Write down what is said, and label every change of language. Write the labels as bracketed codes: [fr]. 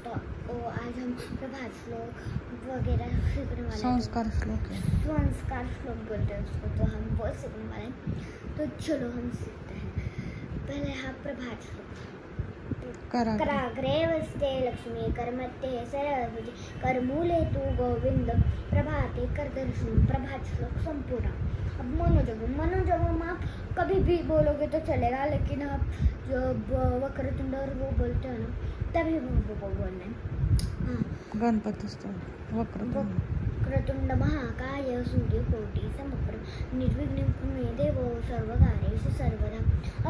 [hi] तो आज हम प्रभात श्लोक वगैरह सीखने वाले हैं। संस्कार श्लोक है, संस्कार श्लोक बोलते हैं उसको, तो हम वो सीखने वाले हैं। तो चलो हम सीखते हैं। पहले हाँ प्रभात श्लोक। [sa] कराग्रे वस्ते लक्ष्मी करमध्ये सरस्वती करमूले तू गोविंद प्रभाते कर दर्शन। [hi] प्रभात श्लोक संपूर्ण। अब मनोजगम आप कभी भी बोलोगे तो चलेगा, लेकिन आप जब वक्रतुंड और वो बोलते हो ना तभी वो बोलना है। गणपति स्तोत्र [sa] वक्रतुंड महाकाय सूर्यकोटि समप्रभ निर्विघ्नं कुरु मे देव सर्वकार्येषु सर्वदा।